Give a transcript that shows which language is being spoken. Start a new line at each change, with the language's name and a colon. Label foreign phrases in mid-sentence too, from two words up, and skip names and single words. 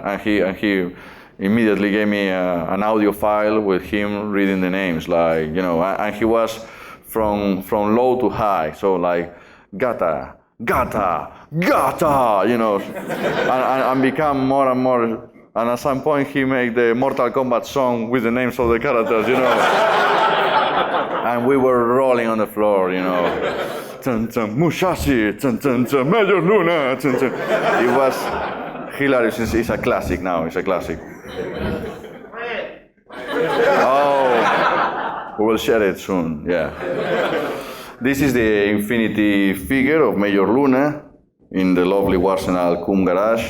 English: And he immediately gave me an audio file with him reading the names, like, and he was from low to high, so like, Gata, Gata, Gata, and become more and more. And at some point, he made the Mortal Kombat song with the names of the characters, And we were rolling on the floor, Chun chun, Mushashi, chun chun chun, Major Luna, chun chun. It was hilarious. It's a classic now. It's a classic. Oh, we will share it soon. Yeah. This is the Infinity figure of Major Luna in the lovely Warsenal Kum garage.